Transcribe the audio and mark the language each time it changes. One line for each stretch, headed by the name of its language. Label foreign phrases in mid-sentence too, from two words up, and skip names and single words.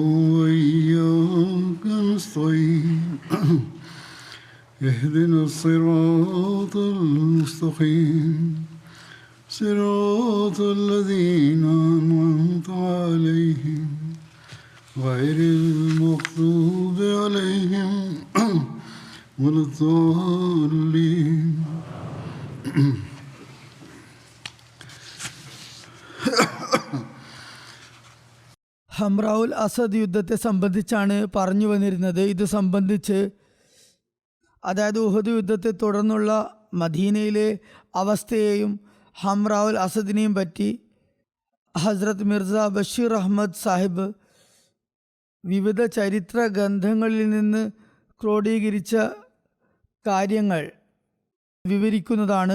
Arabic: وإياك نستعين اهدنا الصراط المستقيم صراط الذين أنعمت عليهم غير المغضوب عليهم ولا الضالين.
Malayalam: ഹംറൗൽ അസദ് യുദ്ധത്തെ സംബന്ധിച്ചാണ് പറഞ്ഞു വന്നിരുന്നത്. ഇത് സംബന്ധിച്ച് അതായത് ഉഹദ് യുദ്ധത്തെ തുടർന്നുള്ള മദീനയിലെ അവസ്ഥയെയും ഹംറൗൽ അസദിനെയും പറ്റി ഹസ്രത്ത് മിർസ ബഷീർ അഹമ്മദ് സാഹിബ് വിവിധ ചരിത്ര ഗ്രന്ഥങ്ങളിൽ നിന്ന് ക്രോഡീകരിച്ച കാര്യങ്ങൾ വിവരിക്കുന്നതാണ്.